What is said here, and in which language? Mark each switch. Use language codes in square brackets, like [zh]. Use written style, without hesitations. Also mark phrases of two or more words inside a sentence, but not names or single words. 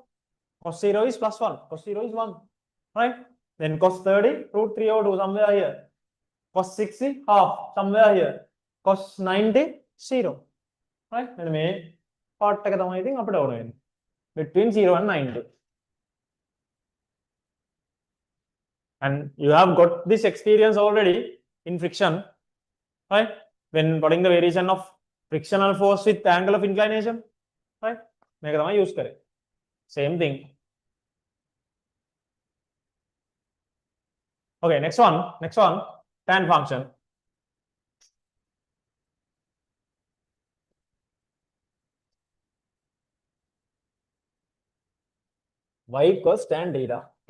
[en] Cos 0 is plus 1. Cos 0 is 1. Right? Then cos 30, root 3 over 2 somewhere here. Cos 60, half somewhere here. Cos 90, 0. Right? Then me part [si] එක තමයි ඉතින් අපිට ඕන වෙන්නේ. [en] Between 0 and 90. And you have got this experience already in friction, right? When plotting the variation of frictional force with angle of inclination, right? [si] මේක තමයි use කරේ. [en] Same thing. Okay, next one, tan function. Y equals tan theta.